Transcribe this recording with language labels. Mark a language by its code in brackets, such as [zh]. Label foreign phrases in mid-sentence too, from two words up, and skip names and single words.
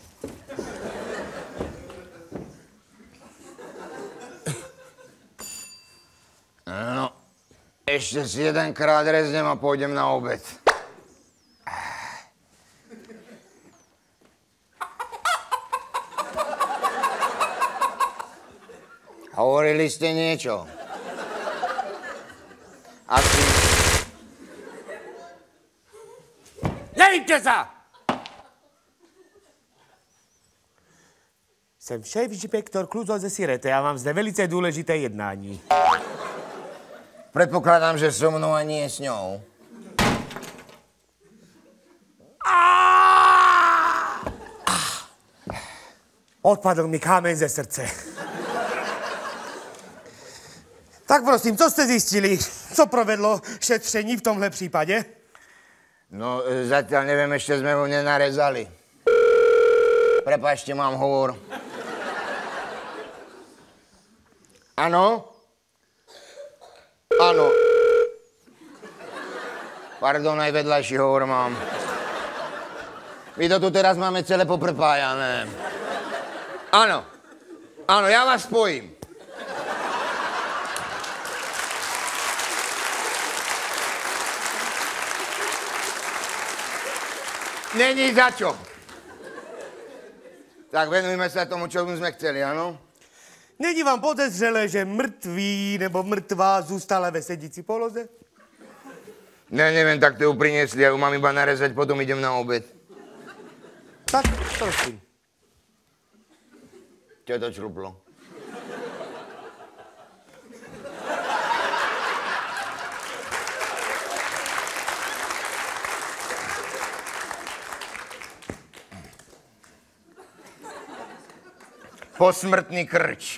[sk] No, ešte si jedenkrát reznem a pôjdem na obed. Hovorili ste niečo? Asi... Nevíte sa! [cs] Jsem šéf-inspektor Kluzo ze Sirete a mám zde velice důležité jednání. [sk] Predpokladám, že so mnou a nie s ňou. [cs] Odpadl mi kámen ze srdce. Tak prosím, co jste zjistili? Co provedlo šetření v tomhle případě? [sk] No, zatiaľ neviem, ešte sme ho nenarezali. Prepáčte, mám hovor. Áno? Áno. Pardon, aj vedľajší hovor mám. My to tu teraz máme celé poprepájané. Áno. Áno, ja vás spojím. Není za čo. Tak venujme sa tomu, čo sme chceli, áno? [cs] Není vám podezřelé, že mrtvý nebo mrtvá zůstala ve sedící poloze? Ne, [sk] neviem, tak to ju priniesli, ja ju mám iba narezať, potom idem na obed. Tak, prosím. Čo to čruplo? Posmrtný krč.